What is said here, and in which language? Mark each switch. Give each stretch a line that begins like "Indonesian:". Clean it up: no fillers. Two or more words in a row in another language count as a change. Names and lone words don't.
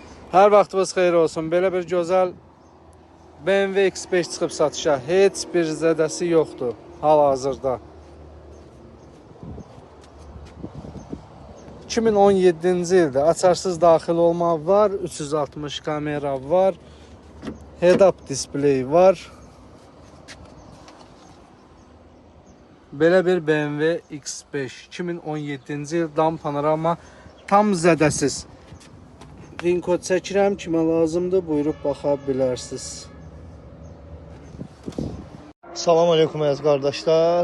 Azerbaijani: Hər vaxtınız xeyir olsun. Belə bir gözəl BMW X5 çıxıb satışa. Heç bir zədəsi yoxdur hal-hazırda. 2017-ci ildə açarsız daxil olma var, 360 kamera var,
English: head-up display var.
Azerbaijani: Belə bir BMW X5 2017-ci il dam panorama tam zədəsiz. Ring kod çəkirəm, kimə lazımdır, buyurub baxa bilərsiniz. Salam aleykum əziz qardaşlar.